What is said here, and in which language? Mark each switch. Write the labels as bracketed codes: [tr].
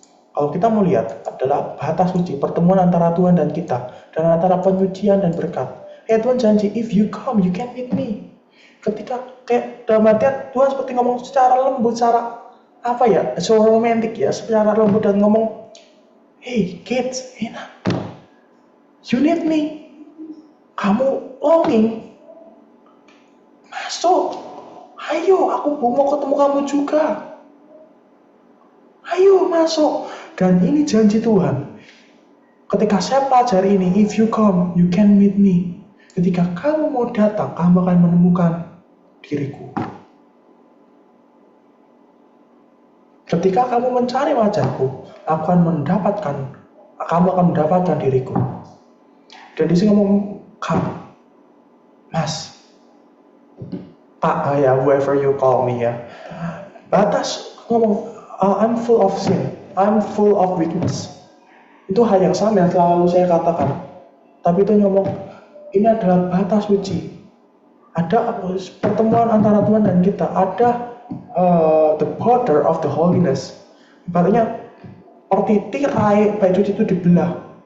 [id] Kalau kita mau lihat adalah batas suci, pertemuan antara Tuhan dan kita, dan antara penyucian dan berkat. Tuhan janji, [en] if you come, you can meet me. [id] Ketika kayak dalam artian Tuhan seperti ngomong secara lembut, secara apa ya, [en] so romantic [id] ya, secara lembut dan ngomong, [en] hey kids, [id] enak, [en] you need me. [id] Kamu longing, masuk, ayo, aku mau ketemu kamu juga, ayo masuk. Dan ini janji Tuhan. Ketika saya pelajari ini, [en] if you come, you can meet me. [id] Ketika kamu mau datang, kamu akan menemukan diriku. Ketika kamu mencari wajahku, kamu akan mendapatkan diriku. Dan di sini ngomong, come, Mas, Pak, ya, [en] whoever you call me [id] ya. Batas ngomong, [en] I'm full of sin, I'm full of weakness. [id] Itu hal yang sama yang selalu saya katakan. Tapi itu ngomong, ini adalah batas suci. Ada pertemuan antara Tuhan dan kita. Ada [en] the border of the holiness. [id] Ibaratnya seperti tirai bait suci itu dibelah.